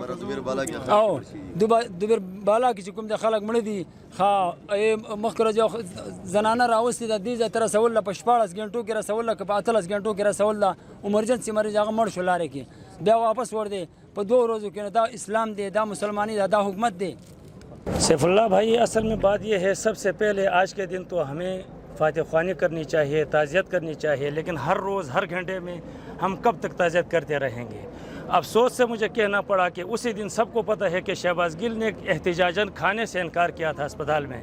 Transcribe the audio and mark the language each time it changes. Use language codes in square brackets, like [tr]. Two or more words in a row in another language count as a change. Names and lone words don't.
[ps] او دوبیر بالا کې چې کوم د خلک مړه دي, مخکې ورځ یو زنانه راوستې ده, دې ځای ته رسول ده په 14 غنټو کې رسول ده, که په 18 غنټو کې رسول ده. امرجنسي مریض هغه مړ شو لارې کې, بیا واپس ور دی په 2 ورځو کې. دا اسلام دی, دا مسلمانی ده, دا حکومت دی. [ur] سیف اللہ بھائی, اصل میں بات یہ ہے, سب سے پہلے آج کے دن تو ہمیں فاتح خوانی کرنی چاہیے, تعزیت کرنی چاہیے, لیکن ہر روز ہر گھنٹے میں ہم کب تک تعزیت کرتے رہیں گے. افسوس سے مجھے کہنا پڑا کہ اسی دن سب کو پتہ ہے کہ شہباز گل نے احتجاجاً کھانے سے انکار کیا تھا اسپتال میں.